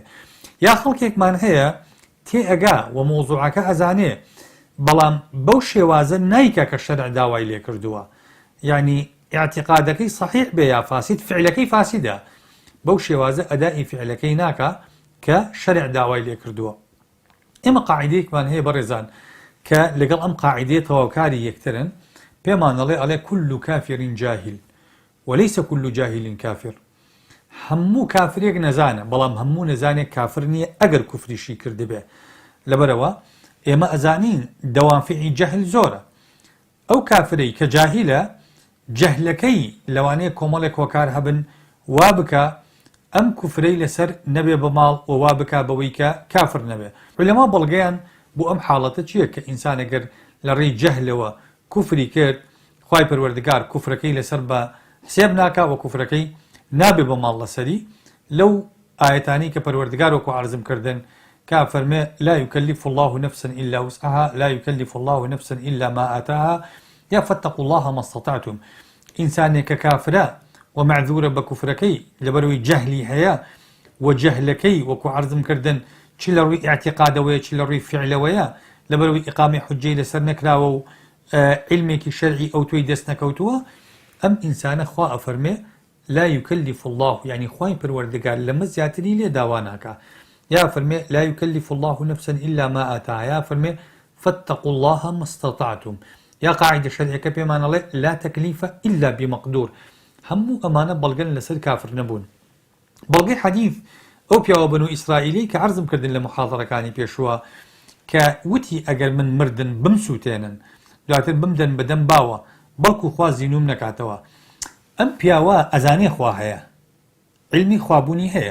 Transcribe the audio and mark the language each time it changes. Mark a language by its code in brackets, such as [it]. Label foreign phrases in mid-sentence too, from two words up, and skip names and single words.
[ckb] یا خەڵکێکمان هەیە تێ ئەگا و مۆزوعەکە ئەزانێ بەڵام بەو شێوازە نایکە کە شەرع داوای لێ کردووە، یعنی اعتقادەکەی صحیح بێ یا فاسد، فعلەکەی فاسدە، بەو شێوازە ئەدای فعلەکەی ناکە کە شەرع داوای لێ کردووە. ئێمە قاعیدەیەکمان هەیە بەڕێزان کە لەگەڵ ئەم قاعیدەیە تەواوکاری یەکترن، پێمان ئەڵێ [ar] كل كافر جاهل وليس كل جاهل كافر. [ckb] هەموو کافرێک نەزانە، بەڵام هەموو نەزانێک کافر نییە ئەگەر کوفریشی کردبێ. لەبەرەوە ئێمە ئەزانین دەوافعی جەهل زۆرە. ئەو کافرەی کە جاهیلە، جەهلەکەی لەوانەیە کۆمەڵێک هۆکار هەبن وا بکە ئەم کوفرەی لەسەر نەبێ بە ماڵ و وا بکە بەوەی کە کافر نەبێ. عولەما بەڵگەیان بۆ ئەم حاڵەتە چییە کە ئینسان ئەگەر لە ڕێی جەهلەوە کوفری کرد، خوای پەروەردگار کوفرەکەی لەسەر بە حسێب ناکا و کوفرەکەی نابێ بە ماڵ لەسەری. لەو ئاەتانی کە پەروەردگار وەکو عەرزم کردن کە فەرمێ [ar] لا يكلف الله نفسا إلا وسعها لا يكلف الله نفسا إلا ما آتاها [ckb] يا [ar] فاتقوا الله ما استطعتم. [ckb] ئینسانێک کە کافرە و معذورە بە کوفرەکەی لەبەرەوەی جەهلی هەیە و جەهلەکەی وەکو عەرزم کردن چی لە ڕووی ئاعتیقادەوەیە چی لە ڕووی فعلەوەیە، لەبەرەوەی ئیقامی حوجەی لەسەر نەکراوە و علمێکی شەرعی ئەو تۆی دەست نەکەوتووە، ئەم ئینسانە خوا ئەفەرمێ [ar] لا يكلف الله، [ckb] يعني خوای پەروەردگار لەمە زیاتری لێ داوا ناکا. یا فەرمێ [ar] لا يكلف الله نفسا إلا ما آتاها، [ckb] یا فەرمێ [ar] فاتقوا الله ما استطعتم. [ckb] یا قاعدە شەرعیەکە پێمان ئەڵێ [ar] لا تكليف إلا بمقدور. [ckb] هەموو ئەمانە بەڵگەن لەسەر کافر نەبوون. بەڵگەی حەدیث ئەو پیاوە بنو ئیسرائیلی کە عەرزم کردن لە محاضەرەکانی پێشووە کە وتی ئەگەر من مردن بمسووتێنن دواتر بمدەن بەدەم باوە بەڵکو خوا زینوم نەکاتەوە. ئەم پیاوە ئەزانێ خوا هەیە، علمی خوابوونی هەیە.